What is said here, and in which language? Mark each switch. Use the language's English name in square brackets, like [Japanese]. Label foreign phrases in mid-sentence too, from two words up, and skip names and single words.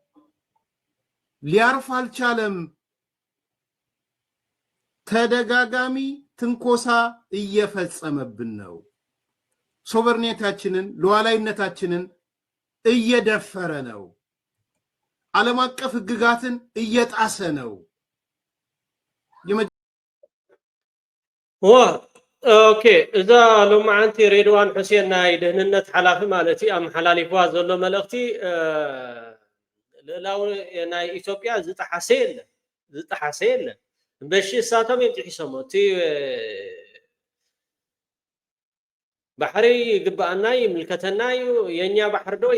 [Amharic] ሊያርፍ አልቻለም። ተደጋጋሚ ትንኮሳ እየፈጸመብን ነው። ሶቨርኔታችንን ሉዓላዊነታችንን እየደፈረ ነው። ዓለም አቀፍ ህግጋትን እየጣሰ ነው። [Tigrinya] ኦኬ እዛ ሎማዓንቲ ሬድዋን ሁሴን ናይ ደህንነት ሓላፊ ማለት እዩ ኣብ መሓላሊፍዋ ዘሎ መልእኽቲ ልዕላዊ ናይ ኢትዮጵያ ዝጠሓሰ የለን በሺ እሳቶም እዮም ጥሒሶሞ እቲ ባሕሪ ይግባአና ይምልከተና እዩ [Amharic] የኛ ባሕሪ [Tigrinya] ዶ